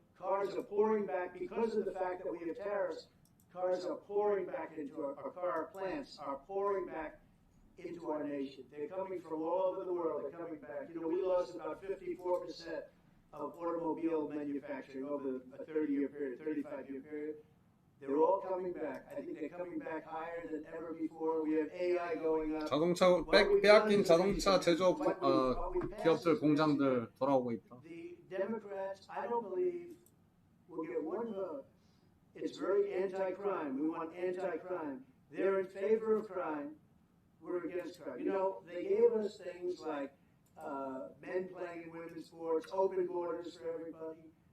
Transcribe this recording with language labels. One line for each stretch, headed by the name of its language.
English: Cars are pouring back because of the fact that we have tariffs. Cars are pouring back into our car plants are pouring back into our nation. They're coming from all over the world. They're coming back. You know, we lost about 54% of automobile manufacturing over a 30-year period, 35-year period. They're all coming back. I think they're coming back higher than ever before. We have AI going up.
Korean: 자동차 빼앗긴 자동차 제조업 기업들 공장들 돌아오고 있다.
English: The Democrats, I don't believe, will get one vote. It's very anti-crime. We want anti-crime. They're in favor of crime. We're against crime. You know, they gave us things like men playing in women's sports, open borders for everybody.